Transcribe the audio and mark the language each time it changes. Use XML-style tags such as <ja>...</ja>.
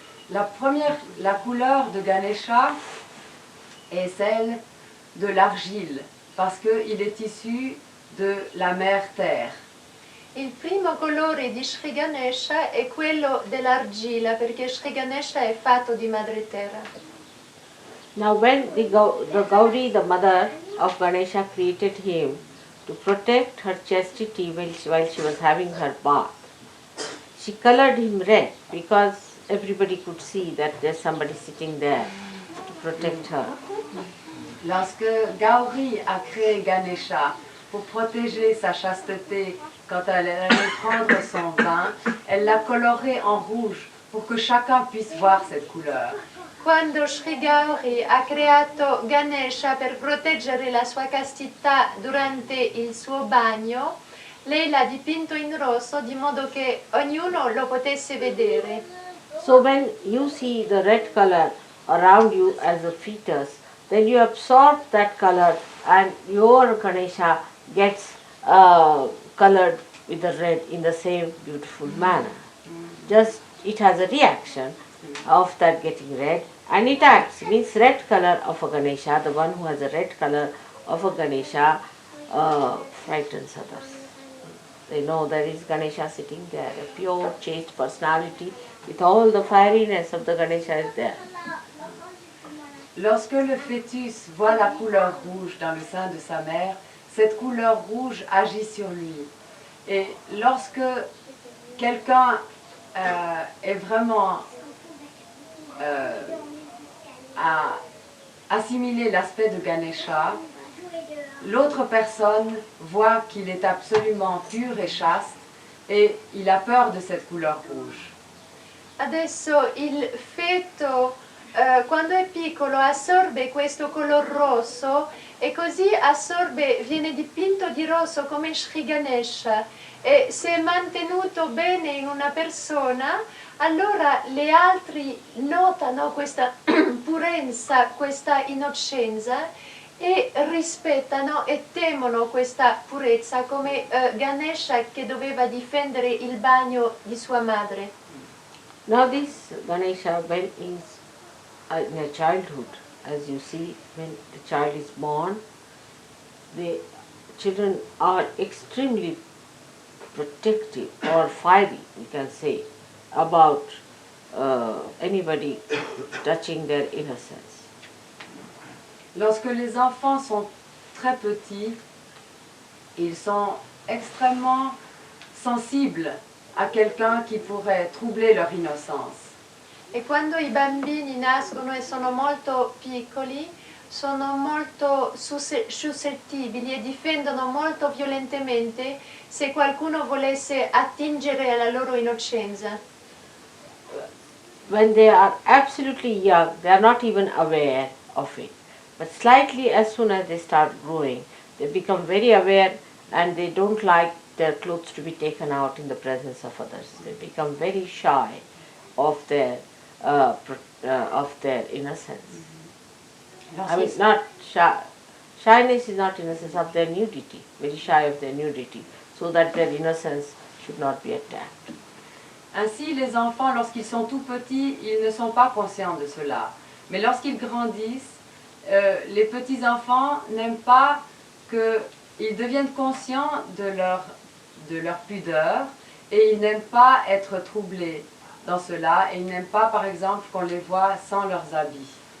<fr>La couleur de Ganesha est celle de l'argile parce qu'il est issu de la mère terre.</fr> <it>Il primo colore di Sri Ganesha è quello dell'argilla perché Sri Ganesha è fatto di madre terra.</it> <en>Now when the Gauri, the mother of Ganesha, created him to protect her chastity while she was having her bath, she colored him red because everybody could see that there's somebody sitting there to protect her.</en> <fr>Lorsque Gauri a créé Ganesha pour protéger sa chasteté quand elle allait prendre son bain, elle l'a coloré en rouge pour que chacun puisse voir cette couleur.</fr> <it>Quando Sri Gauri ha creato Ganesha per proteggere la sua castità durante il suo bagno, lei l'ha dipinto in rosso di modo che ognuno lo potesse vedere.</it> <en>So when you see the red color around you as a fetus, then you absorb that color and your Ganesha gets colored with the red in the same beautiful manner. Just it has a reaction of that getting red and it acts, means red color of a Ganesha, the one who has a red color of a Ganesha frightens others. They know there is Ganesha sitting there, a pure, chaste personality with all the fieriness of the Ganesha is there.</en> <fr>Lorsque le fœtus voit la couleur rouge dans le sein de sa mère, cette couleur rouge agit sur lui. Et lorsque quelqu'un est vraiment à assimiler l'aspect de Ganesha, l'autre personne voit qu'il est absolument pur et chaste et il a peur de cette couleur rouge.</fr> <it>Adesso il feto quando è piccolo assorbe questo color rosso e così viene dipinto di rosso come Sri Ganesha e se è mantenuto bene in una persona, allora le altre notano questa purezza, questa innocenza e rispettano e temono questa purezza come Ganesha che doveva difendere il bagno di sua madre.</it> <en>Now this Ganesha, when is in a childhood, as you see, when the child is born, the children are extremely protective or fiery, we can say, about anybody touching their innocence.</en> <fr>Lorsque les enfants sont très petits, ils sont extrêmement sensibles à quelqu'un qui pourrait troubler leur innocence.</fr> <it>E quando i bambini nascono e sono molto piccoli, sono molto suscettibili e difendono molto violentemente se qualcuno volesse attingere alla loro innocenza.</it> <en>When they are absolutely young, they are not even aware of it. But slightly as soon as they start growing, they become very aware and they don't like their clothes to be taken out in the presence of others. They become very shy of their innocence. I mean, not shy. Shyness is not innocence of their nudity, very shy of their nudity, so that their innocence should not be attacked.</en> <fr>Ainsi, les enfants, lorsqu'ils sont tout petits, ils ne sont pas conscients de cela. Mais lorsqu'ils grandissent, les petits-enfants n'aiment pas qu'ils deviennent conscients de leur pudeur et ils n'aiment pas être troublés dans cela et ils n'aiment pas, par exemple, qu'on les voit sans leurs habits.</fr>